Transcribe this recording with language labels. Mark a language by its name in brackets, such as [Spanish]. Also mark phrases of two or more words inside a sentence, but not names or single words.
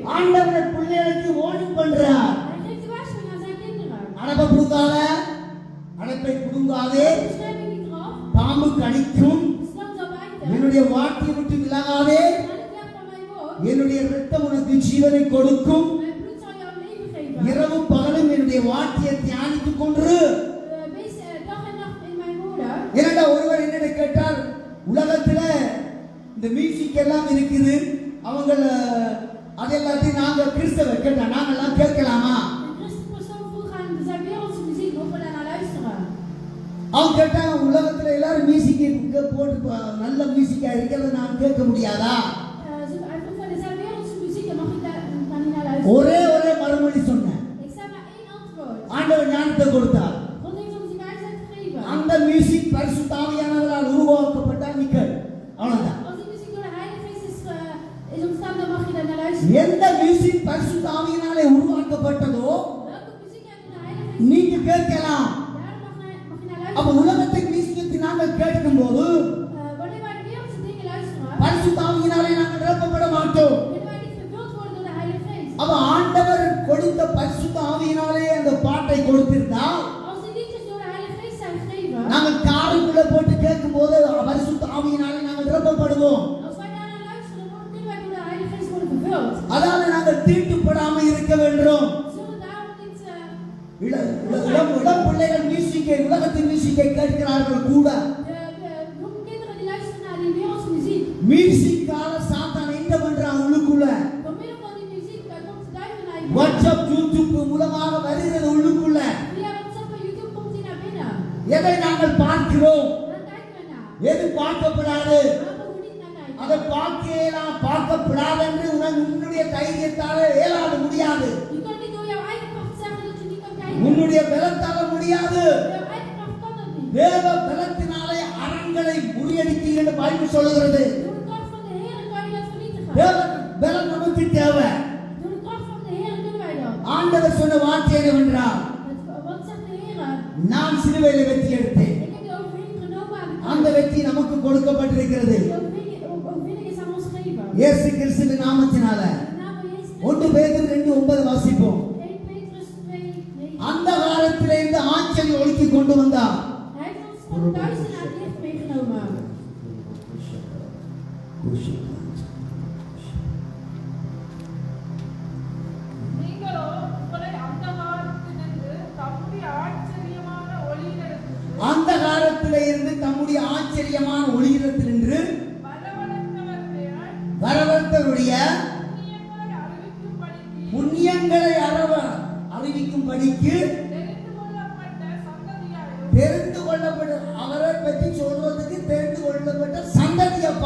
[Tamil] ஆண்டவர் பிள்ளைகளுக்கு வார்னிங் பண்றார். [Dutch] Hij geeft de waarschuwing aan zijn kinderen. [Tamil] அடப்பை புடுங்காத, அடப்பை புடுங்காதே, [Dutch] De bescherming niet eraf. [Tamil] பாம்பு கடிக்கும், [Dutch] De slang zal bijten. [Tamil] என்னுடைய வார்த்தையை விட்டு விலகாதே, [Dutch] Ga niet weg van mijn woord. [Tamil] என்னுடைய இரத்தம் உனக்கு ஜீவனை கொடுக்கும். [Dutch] Mijn bloed zal jou leven geven. [Tamil] இரவும் பகலும் என்னுடைய வார்த்தையை தியானித்துக் கொண்டு. [Dutch] Wees dag en nacht in mijn woorden. [Tamil] என்னடா ஒருவர் என்னன்னு கேட்டார், உலகத்துல இந்த மியூசிக் எல்லாம் இருக்குது, அவங்க அது எல்லாத்தையும் நாங்க கிறிஸ்தவர் கேட்டா நாங்கெல்லாம் கேட்கலாமா? [Dutch] Een christen persoon vroeg aan, er zijn wereldse muziek, mogen we daar naar luisteren? [Tamil] அவங்க கேட்டாங்க, உலகத்துல எல்லாரும் மியூசிக் போட்டு நல்ல மியூசிக்கா இருக்கிறத நான் கேட்க முடியாதா? [Dutch] Hij vroeg van, er zijn wereldse muziek, mag ik daar niet naar luisteren? [Tamil] ஒரே மறுமொழி சொன்னேன். [Dutch] Ik zei maar één antwoord. [Tamil] ஆண்டவர் ஞானத்தை கொடுத்தார். [Dutch] God heeft ons die wijsheid gegeven. [Tamil] அந்த மியூசிக் பரிசுத்த ஆவியானவரால் உருவாக்கப்பட்ட நிக்கல், அவ்வளவுதான். [Dutch] Als die muziek door de Heilige Geest is ontstaan, dan mag je daar naar luisteren. [Tamil] எந்த மியூசிக் பரிசுத்த ஆவியினாலே உருவாக்கப்பட்டதோ [Dutch] Welke muziek heeft door de Heilige Geest? [Tamil] நீங்க கேட்கலாம். [Dutch] Daar mag je naar [Tamil] அப்ப [Dutch] luisteren. [Tamil] உலகத்தின் மியூசிக்கை நாங்கள் கேட்கும் போது [Dutch] Wanneer wij de wereldse dingen luisteren, [Tamil] பரிசுத்த ஆவியினாலே நாங்கள் நிரப்பப்பட மாட்டோம். [Dutch] willen wij niet vervuld worden door de Heilige Geest. [Tamil] அப்ப ஆண்டவர் கொடுத்த பரிசுத்த ஆவியினாலே அந்த பாட்டை கொடுத்திருந்தால் [Dutch] Als die liedjes door de Heilige Geest zijn gegeven, [Tamil] நாங்கள் காருக்குள்ள போட்டு கேட்கும் போது பரிசுத்த ஆவியினாலே நாங்கள் நிரப்பப்படுவோம். [Dutch] als wij daar naar luisteren, dan kunnen wij door de Heilige Geest worden vervuld. [Tamil] அதால நாங்கள் தீட்டுப்படாம இருக்க வேண்டும். [Dutch] We zullen daarom niet [Tamil] இளம் பிள்ளைகள் மியூசிக்கை, உலகத்தின் மியூசிக்கை கேட்கிறார்கள் கூட. [Dutch] de jonge kinderen die luisteren naar die wereldse muziek. [Tamil] மியூசிக்கால சாத்தான் என்ன பண்றான் உள்ளுக்குள்ள? [Dutch] Door middel van die muziek komt de duivel naar je [Tamil] வாட்ஸ்அப், யூடியூப் மூலமாக வருகிறது உள்ளுக்குள்ள. [Dutch] Via WhatsApp en YouTube komt hij naar binnen. [Tamil] எதை நாங்கள் பார்க்கிறோம், [Dutch] Daar kijken we naar. [Tamil] எது பார்க்கப்படாது, [Dutch] Waar mogen we niet naar kijken? [Tamil] அதை பார்க்கப்படாது என்று உன்னுடைய தைரியத்தால இயலாது, முடியாது. [Dutch] Je kan niet door jouw eigen kracht zeggen dat je niet kan kijken. [Tamil] உன்னுடைய பலத்தால முடியாது. [Dutch] Door jouw eigen kracht kan dat niet. [Tamil] தேவ பலத்தினாலே அரண்களை முறியடித்தீர்கள் என்று பைபிள் சொல்லுகிறது. [Dutch] Door de kracht van de Heer kan je dat vernietigen. [Tamil] தேவ பலம் நமக்கு தேவை. [Dutch] Door de kracht van de Heer kunnen wij dat. [Tamil] ஆண்டவர் சொன்ன வார்த்தை என்னவென்றால், நான் சிலுவையில வெற்றி எடுத்தேன். [Dutch] Ik heb de overwinning genomen aan de [Tamil] அந்த [Dutch] kruis. [Tamil] வெற்றி நமக்கு கொடுக்கப்பட்டிருக்கிறது. [Dutch] De overwinning is aan ons gegeven. [Tamil] இயேசு கிறிஸ்துவின் நாமத்தினால. [Dutch] In de naam van Jezus [Tamil] 1 பேதுரு 2:9 வாசிப்போம். [Dutch] 1 Petrus 2:9. [Tamil] அந்த காலத்திலே இந்த ஆச்சரிய ஒளிக்கு கொண்டு வந்தார். [Dutch] Hij heeft ons van het duister naar het licht meegenomen. [Tamil] நீங்களோ உங்களை அந்தகாரத்திலிருந்து தம்முடைய ஆச்சரியமான ஒளியினிடத்திற்கு அந்த காலத்திலே இருந்து தம்முடைய ஆச்சரியமான ஒளியிடத்தினின்று வரவழைத்தவருடைய புண்ணியங்களை அறிவிக்கும்படிக்கு தெரிந்து கொள்ளப்பட்ட அவரை பற்றி சொல்றதுக்கு தெரிந்து கொள்ளப்பட்ட சந்ததியப்பா.